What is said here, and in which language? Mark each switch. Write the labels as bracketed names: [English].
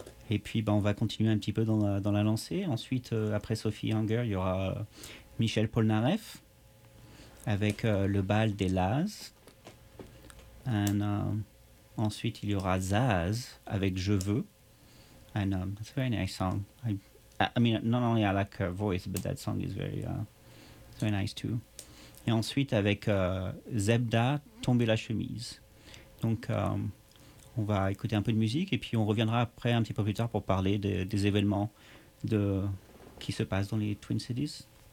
[French] Et puis, on va continuer un petit peu dans la lancée. Ensuite, après Sophie Unger, il y aura Michel Polnareff. Avec le bal des Laz. Ensuite, il y aura Zaz avec Je veux. [English] And that's a very nice song. I mean, not only I like her voice, but that song is very very nice too. [French] Et ensuite, avec Zebda, Tomber la chemise. Donc, on va écouter un peu de musique et puis on reviendra après un petit peu plus tard pour parler des événements qui se passent dans les Twin Cities.